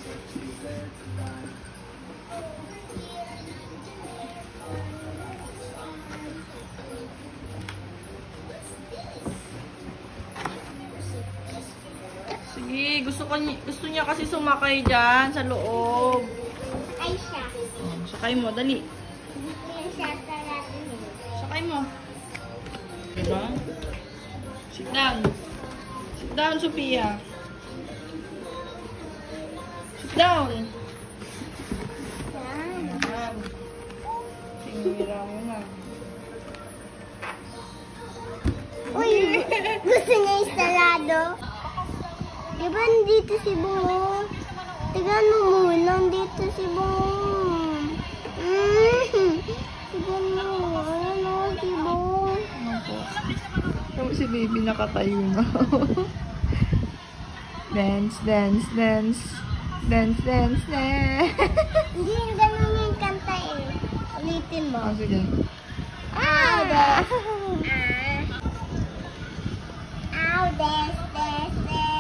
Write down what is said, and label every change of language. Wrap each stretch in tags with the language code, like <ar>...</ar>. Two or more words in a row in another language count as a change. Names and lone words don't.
<tl>Sige, gusto niya kasi sumakay dyan sa loob. Ay siya. Sakay mo, dali. Hindi ko yan siya sarapin eh. Sakay mo. Diba?</tl> <en>Sit down. Sit down, Sophia. Sit down.</en> <tl>Yan. Yan. Sinira mo na. Uy, gusto niya yung salado? Di ba nandito si Bong? Tignan mo muna, nandito si Bong. Tignan mo, ayan o, si Bong. Tapos si baby nakatayo na.</tl> <en>Dance, dance, dance. Dance, dance, dance.</en> <tl>Hindi yung ganun yung kanta eh. Ulitin mo. Oh, sige. Ow, des. Ow, des, des, des.</tl>